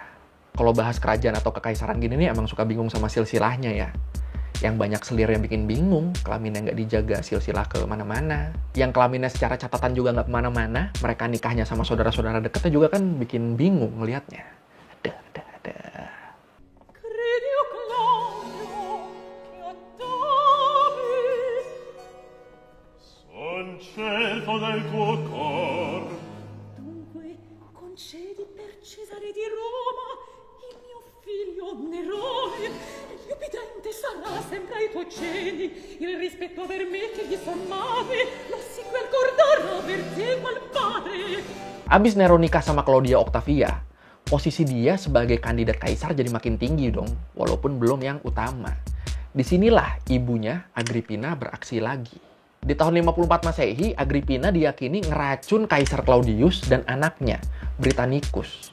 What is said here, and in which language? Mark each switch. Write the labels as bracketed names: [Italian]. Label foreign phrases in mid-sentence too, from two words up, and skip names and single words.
[Indonesian] Kalau bahas kerajaan atau kekaisaran gini nih emang suka bingung sama silsilahnya ya. Yang banyak selir yang bikin bingung, kelaminnya nggak dijaga silsilah ke mana-mana. Yang kelaminnya secara catatan juga nggak kemana-mana, mereka nikahnya sama saudara-saudara dekatnya juga kan bikin bingung ngelihatnya. Ada. [Italian] Del tuo cor. Dunque, concedi per Cesare di Roma il mio figlio Nerone. Il obbediente sarà sempre ai tuoi cieli. Il rispetto per me che gli son madre lo si quel cordarà per te qual padre. [Indonesian] Abis Nero nikah sama Claudia Octavia, posisi dia sebagai kandidat kaisar jadi makin tinggi dong, walaupun belum yang utama. Disinilah ibunya Agrippina beraksi lagi. Di tahun 54 Masehi, Agrippina diyakini ngeracun Kaisar Claudius dan anaknya, Britannicus.